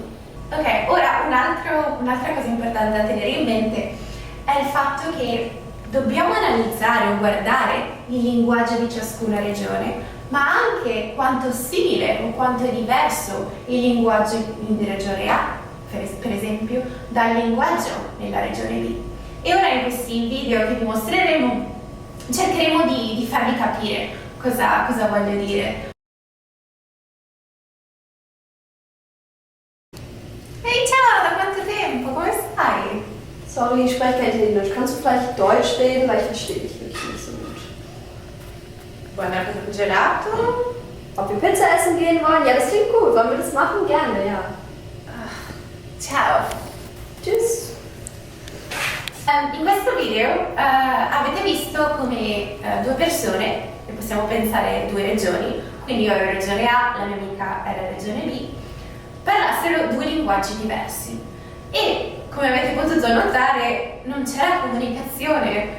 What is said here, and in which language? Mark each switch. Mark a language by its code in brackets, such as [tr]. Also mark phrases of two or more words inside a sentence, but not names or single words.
[it] Ok, ora un'altra cosa importante da tenere in mente è il fatto che dobbiamo analizzare o guardare il linguaggio di ciascuna regione, ma anche quanto simile o quanto è diverso il linguaggio in regione A, per esempio, dal linguaggio nella regione B. E ora in questi video che vi mostreremo cercheremo di farvi capire cosa voglio dire. Ehi, ciao, da quanto tempo? Come stai? [de] Sorry, ich spreche kein Italienisch. Kannst du vielleicht Deutsch reden, weil ich verstehe dich wirklich nicht so gut. [it] Buon appetito, gelato? [de] Ob wir Pizza essen gehen wollen? Ja, das klingt gut. Wollen wir das machen? Gerne, ja. [it] Ciao. [de] Tschüss. [it] In questo video avete visto come due persone, che possiamo pensare due regioni, quindi io ero regione A, la mia amica era regione B, parlassero due linguaggi diversi. E come avete potuto notare non c'era comunicazione.